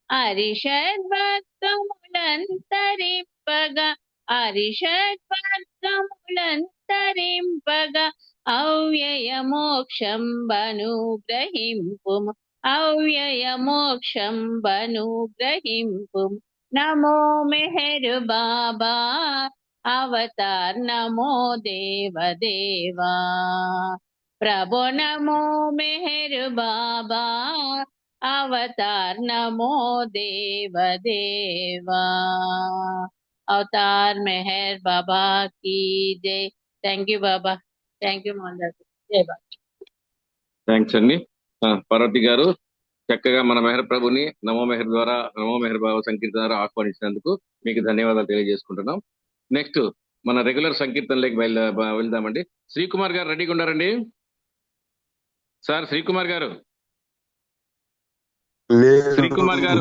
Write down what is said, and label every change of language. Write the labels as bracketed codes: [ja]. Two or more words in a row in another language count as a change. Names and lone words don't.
[te] అరిషద్వర్గములంతరింపగా అరిషద్వర్గములంతరింపగా అవ్యయ మోక్షం బనుగ్రహింపు. అవ్యయ మోక్షం బనుగ్రహింపు. [hi] नमो मेहर बाबा अवतार नमो देव देवा. प्रभु नमो मेहर बाबा अवतार नमो देव देवा. अवतार मेहर बाबा की जय. [en] thank you बाबा. thank you మోహన్ దాస్. జై బాబా. [te] థ్యాంక్స్ అండి. పార్వతి గారు చక్కగా మన మెహర్ ప్రభుని నమో మెహర్ ద్వారా నమో మెహర్ బాబా సంకీర్తన ద్వారా ఆహ్వానించినందుకు మీకు ధన్యవాదాలు తెలియజేసుకుంటున్నాం. నెక్స్ట్ మన రెగ్యులర్ సంకీర్తనలోకి వెళ్దామండి. శ్రీకుమార్ గారు రెడీగా ఉన్నారండి? సార్ శ్రీకుమార్ గారు, శ్రీకుమార్ గారు